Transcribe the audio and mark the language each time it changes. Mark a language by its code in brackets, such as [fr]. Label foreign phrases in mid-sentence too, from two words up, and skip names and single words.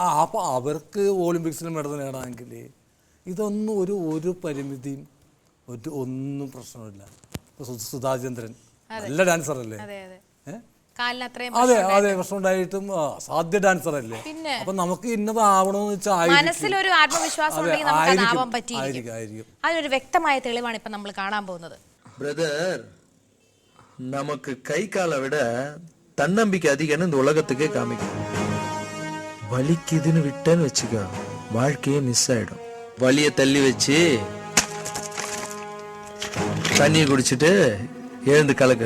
[ml] അപ്പോൾ അവർക്ക് ഒളിമ്പിക്സിൽ മെഡൽ നേടാമെങ്കിൽ ഇതൊന്നും ഒരു പരിമിതിയും ഒന്നും പ്രശ്നമില്ല. സുധാചന്ദ്രൻ നല്ല ഡാൻസർ അല്ലേ? അതെ അതെ കാലിന് അത്രയും അതെ അതെ പ്രശ്നം ഉണ്ടായിട്ടും സാധ്യ ഡാൻസർ അല്ലേ? പിന്നെ അപ്പൊ നമുക്ക് ഇന്നതാവണമെന്ന് വെച്ചാൽ മനസ്സിലൊരു ആത്മവിശ്വാസം ഉണ്ടെങ്കിൽ നമുക്ക് അതാവാൻ പറ്റിയിരിക്കും. ആയിരിക്കും. അതിനൊരു വ്യക്തമായ തെളിവാണ് ഇപ്പൊ നമ്മൾ കാണാൻ പോകുന്നത്. [ta] பிரதர், நமக்கு கை காலை விட தன்னம்பிக்கை அதிகம்னு இந்த உலகத்துக்கே காமிக்கும். வலிக்குதுன்னு விட்டேன்னு வச்சுக்க, வாழ்க்கையே மிஸ் ஆயிடும். வலியை தள்ளி வச்சு தண்ணியை குடிச்சிட்டு எழுந்து கலக்கு.